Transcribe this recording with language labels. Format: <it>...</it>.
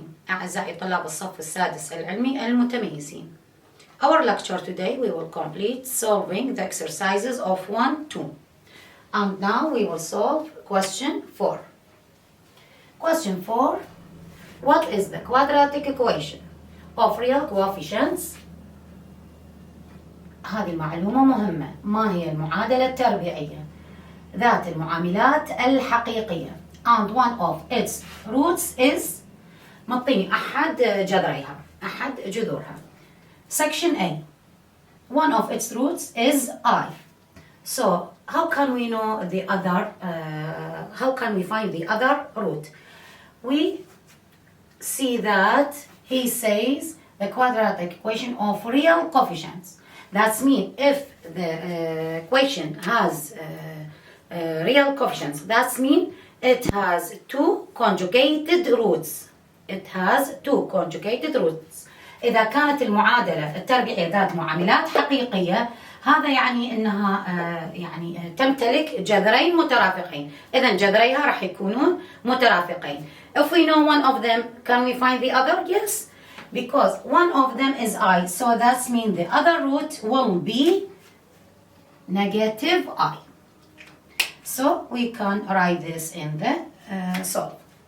<ar>أعزائي طلاب الصف السادس العلمي المتميزين.</ar> <en>Our lecture today we will complete solving the exercises of 1-2. And now we will solve question 4. Question 4. What is the quadratic equation of real coefficients?</en> <ar>هذه المعلومة مهمة. ما هي المعادلة التربيعية ذات المعاملات الحقيقية؟</ar> <en>And one of its roots is</en> <ar>مطيني أحد جذريها، أحد جذورها.</ar> <en>Section A. One of its roots is I. So how can we know the other? How can we find the other root? We see that he says the quadratic equation of real coefficients. That means if the equation has real coefficients, that means it has two conjugated roots. It has two conjugated roots.</en> <ar>إذا كانت المعادلة التربيعية ذات معاملات حقيقية، هذا يعني أنها يعني تمتلك جذرين مترافقين. إذا جذريها راح يكونون مترافقين.</ar> <en>If we know one of them, can we find the other? Yes, because one of them is I. So that means the other root will be negative I. So we can write this in the solve.</en>